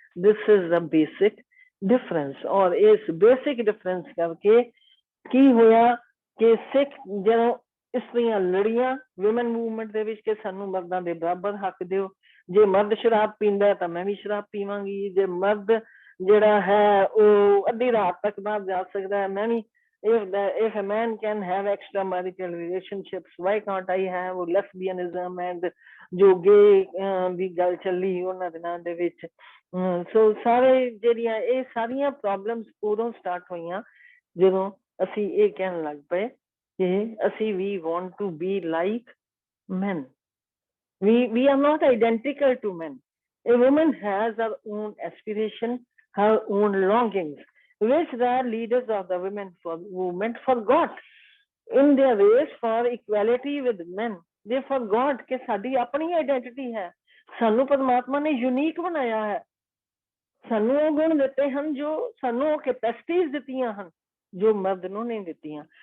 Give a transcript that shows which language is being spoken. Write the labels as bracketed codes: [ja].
[en] This is the basic difference. [pa] ਔਰ ਇਸ basic difference ਕਰਕੇ ਕੀ ਹੋਇਆ ਕਿ ਸਿੱਖ ਜਦੋਂ ਇਸਤਰੀਆਂ ਲੜੀਆਂ ਵੂਮਨ ਮੂਵਮੈਂਟ ਦੇ ਵਿੱਚ ਕਿ ਸਾਨੂੰ ਮਰਦਾਂ ਦੇ ਬਰਾਬਰ ਹੱਕ ਦਿਓ, ਜੇ ਮਰਦ ਸ਼ਰਾਬ ਪੀਂਦਾ ਤਾਂ ਮੈਂ ਵੀ ਸ਼ਰਾਬ ਪੀਵਾਂਗੀ, ਜੇ ਮਰਦ ਜਿਹੜਾ ਹੈ ਉਹ ਅੱਧੀ ਰਾਤ ਤੱਕ ਬਾਹਰ ਜਾ ਸਕਦਾ ਹੈ, ਮੈਂ ਵੀ। [en] if a man can have extramarital relationships, why can't I have lesbianism and [pa] ਜੋ ਗੇ ਦੀ ਗੱਲ ਚੱਲੀ ਉਹਨਾਂ ਦਿਨਾਂ ਦੇ ਵਿੱਚ। ਸੋ ਸਾਰੇ ਜਿਹੜੀਆਂ ਇਹ ਸਾਰੀਆਂ ਪ੍ਰੋਬਲਮਸ ਉਦੋਂ ਸਟਾਰਟ ਹੋਈਆਂ ਜਦੋਂ ਅਸੀਂ ਇਹ ਕਹਿਣ ਲੱਗ ਪਏ ਕਿ ਅਸੀਂ [en] we want to be like men. We are not identical to men. A woman has her own aspiration, her own longings, which the leaders of the women movement forgot in their race for equality with men. They forgot [pa] ਕਿ ਸਾਡੀ ਆਪਣੀ identity ਹੈ, ਸਾਨੂੰ ਪਰਮਾਤਮਾ ਨੇ unique ਬਣਾਇਆ ਹੈ, ਸਾਨੂੰ ਉਹ ਗੁਣ ਦਿੱਤੇ ਹਨ, ਜੋ ਸਾਨੂੰ ਉਹ ਕੈਪੈਸਿਟੀਜ਼ ਦਿੱਤੀਆਂ ਹਨ ਜੋ ਮਰਦ ਨੂੰ ਨਹੀਂ ਦਿੱਤੀਆਂ।